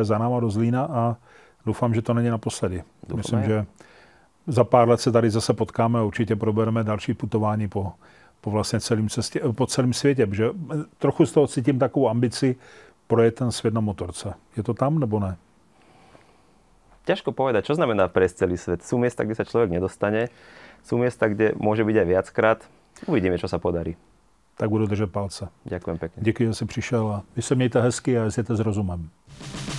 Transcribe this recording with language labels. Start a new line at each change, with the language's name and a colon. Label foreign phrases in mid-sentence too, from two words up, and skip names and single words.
Czech: jsi za náma do Zlína a doufám, že to není naposledy. Doufám, Myslím,
Slovak: ja.
Czech: že za pár let se tady zase potkáme a určitě probereme další putování po vlastně po celém světě. Protože trochu z toho cítím takovou ambici projet ten svět na motorce. Je to tam, nebo ne?
Slovak: Ťažko povedať, čo znamená prejsť celý svet. Sú miesta, kde sa človek nedostane. Sú miesta, kde môže byť aj viackrát. Uvidíme, čo sa podarí.
Czech: Tak budu držet palce.
Slovak: Ďakujem pekne.
Czech: Děkuji, že jsi přišel a vy se mějte hezky a jezděte s rozumem.